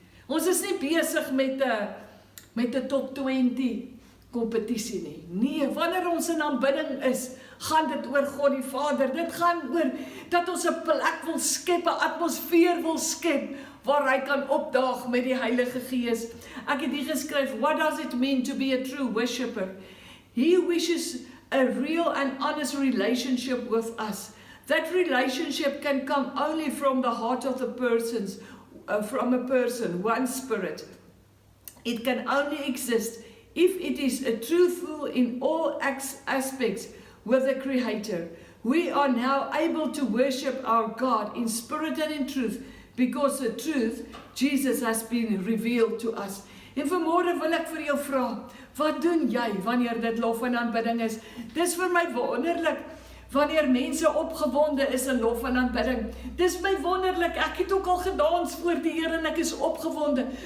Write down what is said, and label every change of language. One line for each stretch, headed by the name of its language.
Afrikaans: Ons is nie besig met 'n top 20 kompetisie nie. Nee, wanneer ons in aanbidding is, gaan dit oor God die Vader. Dit gaan oor dat ons 'n plek wil skep, 'n atmosfeer wil skep, waar hy kan opdaag met die Heilige Gees. Ek het hier geskryf,
English: what does it mean to be a true worshipper? He wishes a real and honest relationship with us. That relationship can come only from the heart of the from a person, one spirit. It can only exist if it is a truthful in all aspects with the Creator. We are now able to worship our God in spirit and in truth, because the truth, Jesus, has been revealed to us.
Afrikaans: En vanmôre wil ek vir jou vra, wat doen jy wanneer dit lof en aanbidding is? Dis vir my wonderlik, wanneer mense opgewonde is in lof en aanbidding. Dis my wonderlik, ek het ook al gedans voor die Here en ek is opgewonde.